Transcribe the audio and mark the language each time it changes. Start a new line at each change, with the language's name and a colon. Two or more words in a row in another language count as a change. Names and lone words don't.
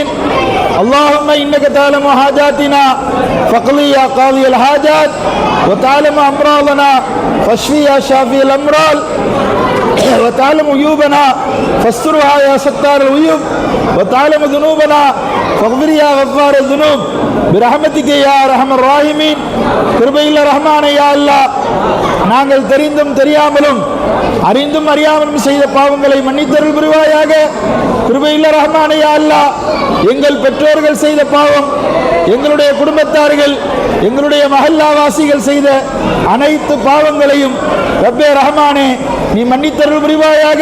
Arabic: اللهم انك تعلم حاجاتنا فاقضي يا قاضي الحاجات وتعلم امراضنا فاشفي يا شافي الامراض وتعلم عيوبنا فاسترها يا ستار العيوب وتعلم ذنوبنا فاغفر يا غفار الذنوب برحمتك يا ارحم الراحمين.
Tamil: கிருபையுள்ள ரஹ்மானே,
Arabic: يا الله,
Tamil: நாங்கள் தெரிந்தும் தெரியாமலும் அறிந்தும் அறியாமலும் செய்த பாவங்களை மன்னித்தருள் புரிவாயாக. கிருபையுள்ள ரஹ்மானே,
Arabic: يا الله,
Tamil: எங்கள் பெற்றோர்கள் செய்த பாவம், எங்களுடைய குடும்பத்தார்கள், எங்களுடைய மஹல்லாவாசிகள் செய்த அனைத்து பாவங்களையும் ரப்பே ரஹ்மானே நீ மன்னித்தருள் புரிவாயாக.